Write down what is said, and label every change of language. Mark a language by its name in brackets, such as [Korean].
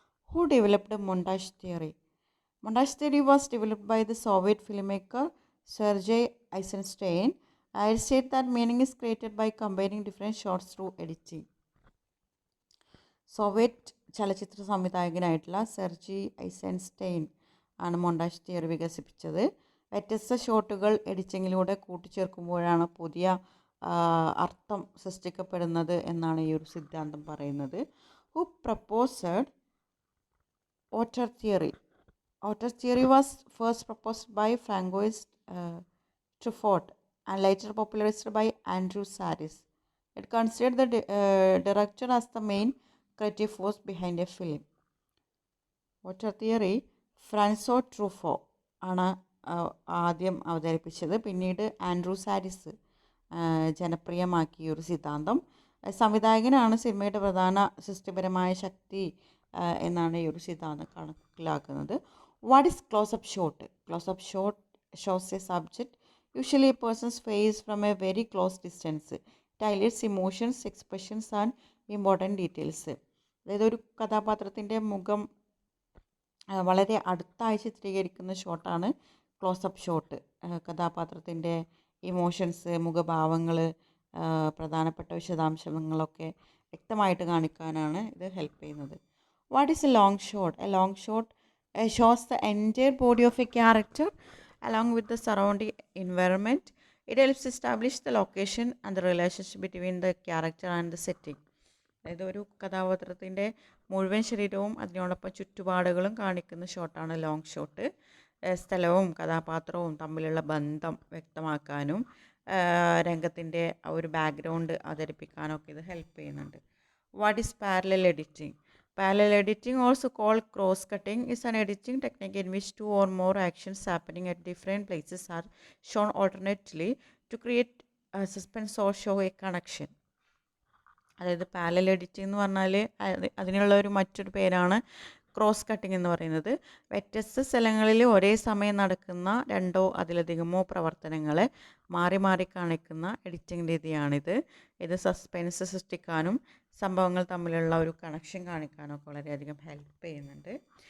[English] Who developed montage theory? Montage theory was developed by the Soviet film maker Sergei Eisenstein. I said that meaning is created by combining different shots through editing. [Malayalam] Soviet ചലച്ചിത്ര സംവിധായകനായിട്ടുള്ള Sergey Eisenstein ആണ് montage theory വികസിപ്പിച്ചത്. വ്യത്യസ്ത ഷോട്ടുകൾ എഡിറ്റിങ്ങിലൂടെ കൂട്ടിച്ചേർക്കുമ്പോഴാണ് പുതിയ അർത്ഥം സൃഷ്ടിക്കപ്പെടുന്നത് എന്നാണ് ഈ ഒരു സിദ്ധാന്തം പറയുന്നത്. [English] Who proposed auteur theory? Auteur theory was first proposed by Francois Truffaut and later popularized by Andrew Saris. It considered the director as the main creative force behind a film. [Malayalam] ഓട്ടർ theory ഫ്രാൻസോ ട്രൂഫോ ആണ് ആദ്യം അവതരിപ്പിച്ചത്. പിന്നീട് ആൻഡ്രൂ സാരിസ് ജനപ്രിയമാക്കിയ ഒരു സിദ്ധാന്തം. സംവിധായകനാണ് സിനിമയുടെ പ്രധാന സൃഷ്ടിപരമായ ശക്തി എന്നാണ് ഈ ഒരു സിദ്ധാന്തം കണക്കിലാക്കുന്നത്. [English] What is close up shot? Close up shot shows a subject, usually a person's face, from a very close distance. It highlights emotions, expressions and important details. [Malayalam] അതായത് ഒരു കഥാപാത്രത്തിൻ്റെ മുഖം വളരെ അടുത്തായി ചിത്രീകരിക്കുന്ന ഷോട്ടാണ് ക്ലോസപ്പ് ഷോട്ട്. കഥാപാത്രത്തിൻ്റെ ഇമോഷൻസ്, മുഖഭാവങ്ങൾ, പ്രധാനപ്പെട്ട വിശദാംശങ്ങളൊക്കെ വ്യക്തമായിട്ട് കാണിക്കാനാണ് ഇത് ഹെൽപ്പ് ചെയ്യുന്നത്. [English] What is a long shot? A long shot shows the entire body of a character along with the surrounding environment. It helps establish the location and the relationship between the character and the setting. [Malayalam] അതായത് ഒരു കഥാപാത്രത്തിൻ്റെ മുഴുവൻ ശരീരവും അതിനോടൊപ്പം ചുറ്റുപാടുകളും കാണിക്കുന്ന ഷോട്ടാണ് long shot. സ്ഥലവും കഥാപാത്രവും തമ്മിലുള്ള ബന്ധം വ്യക്തമാക്കാനും രംഗത്തിൻ്റെ ഒരു ബാക്ക്ഗ്രൗണ്ട് അവതരിപ്പിക്കാനൊക്കെ ഇത് ഹെൽപ്പ് ചെയ്യുന്നുണ്ട്. [English] What is parallel editing? Parallel editing, also called cross-cutting, is an editing technique in which two or more actions happening at different places are shown alternately to create suspense or show a connection. [Malayalam] അതായത് parallel editing എന്ന് പറഞ്ഞാൽ അതിനുള്ള ഒരു മറ്റൊരു പേരാണ് cross cutting എന്ന് പറയുന്നത് വ്യത്യസ്ത സ്ഥലങ്ങളിൽ ഒരേ സമയം നടക്കുന്ന രണ്ടോ അതിലധികമോ പ്രവർത്തനങ്ങളെ മാറി മാറി കാണിക്കുന്ന എഡിറ്റിംഗ് രീതിയാണിത്. ഇത് സസ്പെൻസ് സൃഷ്ടിക്കാനും സംഭവങ്ങൾ തമ്മിലുള്ള ഒരു കണക്ഷൻ കാണിക്കാനും ഒക്കെ വളരെയധികം ഹെൽപ്പ് ചെയ്യുന്നുണ്ട്.